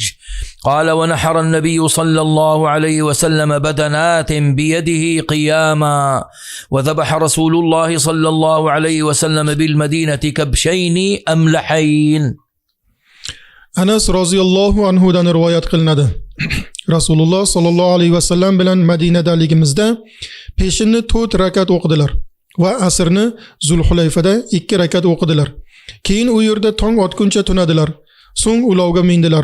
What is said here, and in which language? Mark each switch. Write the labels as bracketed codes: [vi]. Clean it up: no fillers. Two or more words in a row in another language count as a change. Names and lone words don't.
[ar] قال ونحر النبي صلى الله عليه وسلم بدنات بيده قياما وذبح رسول الله صلى الله عليه وسلم بالمدينة كبشين أملحين. [uz] Anas [ar] رضي الله عنه [uz] rivoyat qilinadi. [ar] رسول الله صلى الله عليه وسلم [uz] bilan Madinadaligimizda peshinni 4 rakat o'qidilar va asrni Zulhulayfada 2 rakat o'qidilar. Keyin u yerda tong otguncha tunadilar. So'ng ulovga mindilar.